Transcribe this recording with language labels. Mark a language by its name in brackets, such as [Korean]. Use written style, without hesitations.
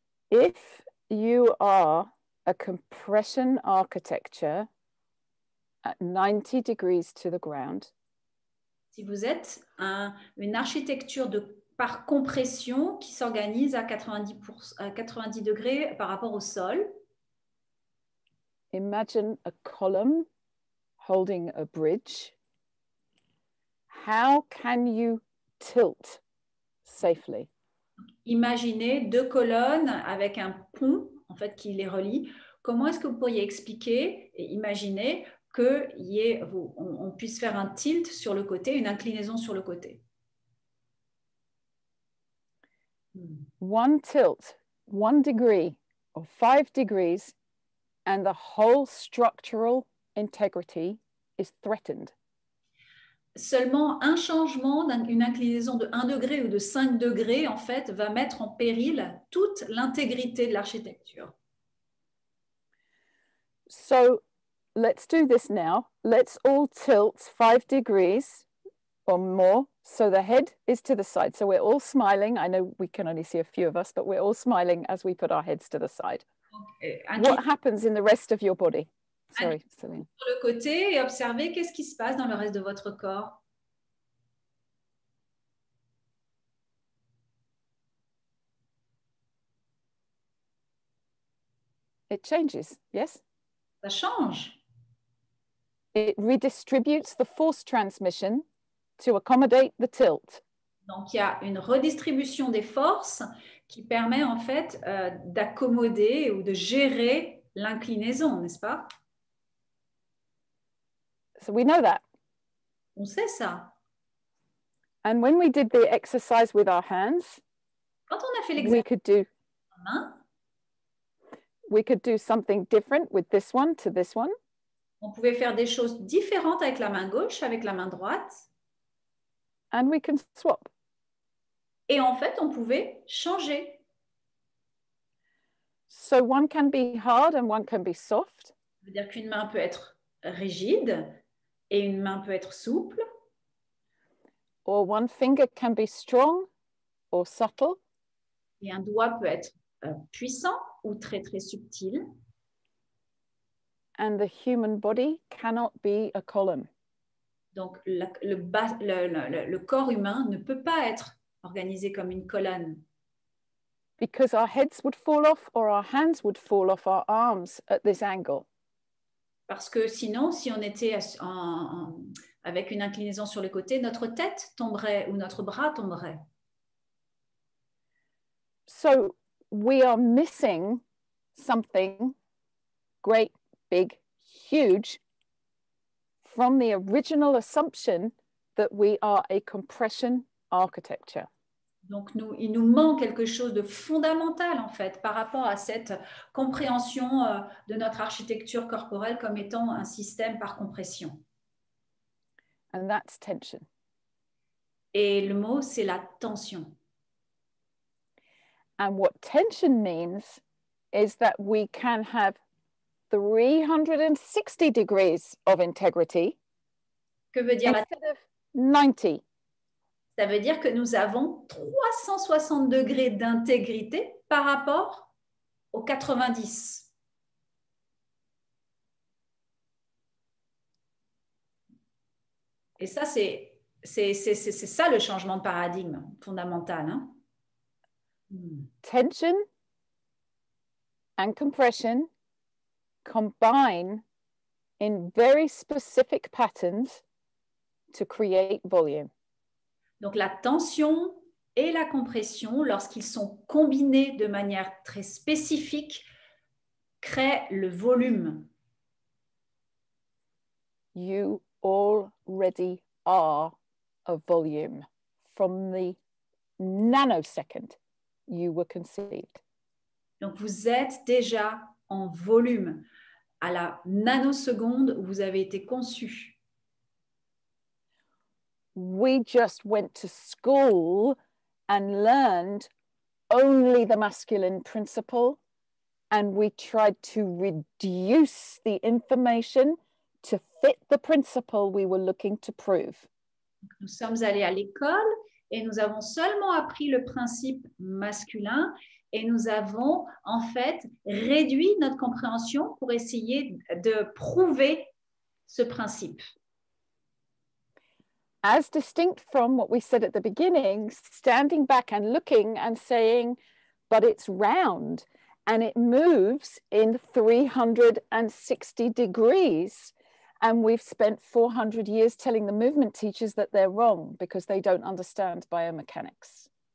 [English] If you are a compression architecture at 90 degrees to the ground, [French] si vous êtes une architecture par compression qui s'organise à 90 degrés par rapport au sol, [English] imagine a column holding a bridge. How can you tilt safely? [French] Imaginez deux colonnes avec un pont en fait, qui les relie. Comment est-ce que vous pourriez expliquer et imaginer qu'on puisse faire un tilt sur le côté, une inclinaison sur le côté? [English] One tilt, 1 degree or 5 degrees, and the whole structural integrity is threatened. [French] Seulement un changement, une inclinaison de 1 degré ou de 5 degrés, en fait, va mettre en péril toute l'intégrité de l'architecture. [English] So let's do this now. Let's all tilt 5 degrees or more. So the head is to the side. So we're all smiling. I know we can only see a few of us, but we're all smiling as we put our heads to the side. What happens in the rest of your body? Sorry, Celine. [French] Sur le côté et observez qu'est-ce qui se passe dans le reste de votre corps. [English] It changes, yes? [French] Ça change. [English] It redistributes the force transmission to accommodate the tilt. [French] Donc, il y a une redistribution des forces qui permet en fait d'accommoder ou de gérer l'inclinaison, n'est-ce pas? [English] So we know that. [French] On sait ça. [English] And when we did the exercise with our hands, [French] Quand on a fait [English] we [French] l'exercice, [English] we could do something different with this one to this one. [French] On pouvait faire des choses différentes avec la main gauche, avec la main droite. [English] And we can swap. [French] Et en fait, on pouvait changer. [English] So one can be hard and one can be soft. [French] Ça veut dire qu'une main peut être rigide et une main peut être souple. [English] Or one finger can be strong or subtle. [French] Et un doigt peut être puissant ou très très subtil. [English] And the human body cannot be a column. [French] Donc le corps humain ne peut pas être organisé comme une colonne. [English] Because our heads would fall off or our hands would fall off our arms at this angle. [French] Parce que sinon, si on était avec une inclinaison sur le côté, notre tête tomberait ou notre bras tomberait. [English] So we are missing something great, big, huge from the original assumption that we are a compression architecture. [French] Donc, il nous manque quelque chose de fondamental, en fait, par rapport à cette compréhension de notre architecture corporelle comme étant un système par compression. [English] And that's tension. [French] Et le mot, c'est la tension. [English] And what tension means is that we can have 360 degrees of integrity [French] Que veut dire [English] instead of 90. [French] Ça veut dire que nous avons 360 degrés d'intégrité par rapport aux 90. Et ça, c'est ça le changement de paradigme fondamental. Hein? [English] Tension and compression combine in very specific patterns to create volume. [French] Donc la tension et la compression, lorsqu'ils sont combinés de manière très spécifique, créent le volume. [English] You already are a volume from the nanosecond you were conceived. [French] Donc vous êtes déjà en volume à la nanoseconde où vous avez été conçu. [English] We just went to school and learned only the masculine principle, and we tried to reduce the information to fit the principle we were looking to prove. [French] Nous sommes allés à l'école et nous avons seulement appris le principe masculin et nous avons en fait réduit notre compréhension pour essayer de prouver ce principe. [English] As distinct from what we said at the beginning, standing back and looking and saying, but it's round and it moves in 360 degrees. And we've spent 400 years telling the movement teachers that they're wrong because they don't understand biomechanics.